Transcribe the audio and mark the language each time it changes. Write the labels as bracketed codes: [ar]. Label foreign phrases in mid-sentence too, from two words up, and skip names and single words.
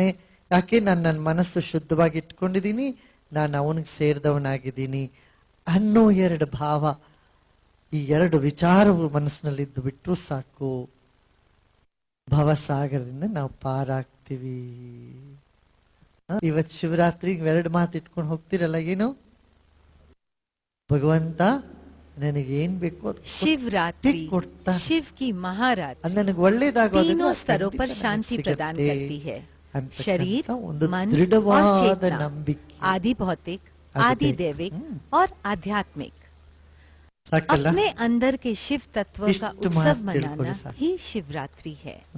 [kn] ಯಾಕೆ ನಾನು ನನ್ನ ಮನಸ್ಸು ಶುದ್ಧವಾಗಿ ಇಟ್ಕೊಂಡಿದ್ದೀನಿ, ನಾನು ಅವನಿಗೆ ಸೇರಿದವನಾಗಿದ್ದೀನಿ ಅನ್ನೋ ಎರಡು ಭಾವ, ಈ ಎರಡು ವಿಚಾರವು ಮನಸ್ಸಿನಲ್ಲಿದ್ದು ಬಿಟ್ಟರು ಸಾಕು, ಭವಸಾಗರದಿಂದ ನಾವು ಪಾರಾಗ್ತೀವಿ. ಇವತ್ತು ಶಿವರಾತ್ರಿ ಎರಡು ಮಾತು ಇಟ್ಕೊಂಡು ಹೋಗ್ತಿರಲ್ಲ, ಏನು ಭಗವಂತ ನನಗೆ ಏನ್ ಬೇಕು [hi] शिवरात्रि शिव की महारात्रि [kn] ನನಗೆ ಒಳ್ಳೇದಾಗೋದು [hi] तीनों स्तरों पर शांति प्रदान करती है। शरीर, मन दृढ़वाद और चेतना, [kn] ನಂಬಿಕೆ, [hi] आदि भौतिक, आदि दैविक और आध्यात्मिक, अपने अंदर के शिव तत्व का उत्सव मनाना ही शिवरात्रि है।